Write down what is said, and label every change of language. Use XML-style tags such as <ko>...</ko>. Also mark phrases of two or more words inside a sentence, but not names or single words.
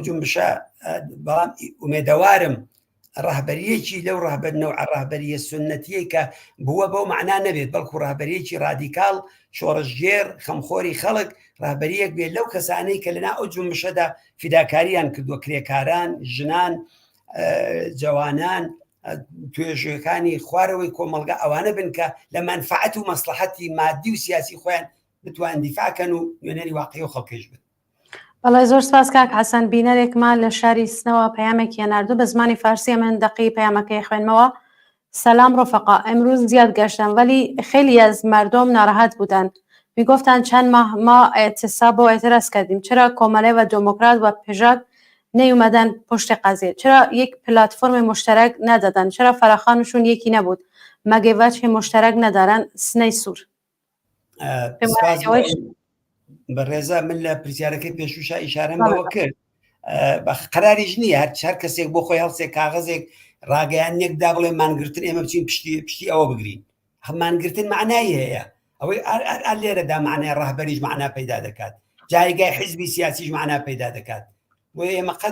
<ckb>جونبشە بەڵام ئومێدەوارم ڕاهبەریەکی لەو ڕاهبەرنەوە ڕاهبەریە سنەتیە کە بووە بەو معنا نەبێت بەڵکو ڕاهبەریەکی رادیکاڵ شۆڕژگێر خەمخۆری خەڵک ڕاهبەریەک بێت لەو کەسانەی کە لەنا ئەو جونبشەدا فیداکاریان کردووە کرێکاران ژنان جوانان توێژەکانی خوارەوەی کۆمەلگا ئەوانە بن کە لە منفعەت و مەسلحەتی مادی و سیاسی خۆیان بتوان دیفاکەن و نوێنەری واقعی و خەڵکیش بن. بەڵای زۆر سپاس کاک حەسەن بینەرێکمان لە شاری سنەوە پەیامێکی ناردوو بە زمانی فارسی من دقی پەیامەکەی خوێنمەوە.</ckb> <fa>سلام رفقا، امروز زیاد گشتم ولی خیلی از مردم ناراحت بودند. میگفتند چند ماه ما اعتصاب و اعتراض کردیم، چرا کماله و دموکرات و پژاک نیومدن پشت قضیه؟ چرا یک پلتفرم مشترک ندادن؟ چرا فراخوانشون یکی نبود؟ مگه وجه مشترک ندارن؟ سنه سور.</fa> <ckb>بەڕێزە من لە پرسیارەکەی پێشوشا ئیشارەم بەوە کرد بە قەراریش نییە هەر کەسێک بۆ خۆی هەڵسێک کاغەزێک ڕاگەیانێکدا بڵێ مانگرتن ئێمە بچین پشتی ئەوە بگرین مانگرتن معنای هەیە ئەوەی ئەر لێرەدا معنای ڕاهبەریش معنا پەیدا دەکات جایگای حیزبی سیاسیش معنا پەیدا دەکات بۆ ئێمە قەت</ckb>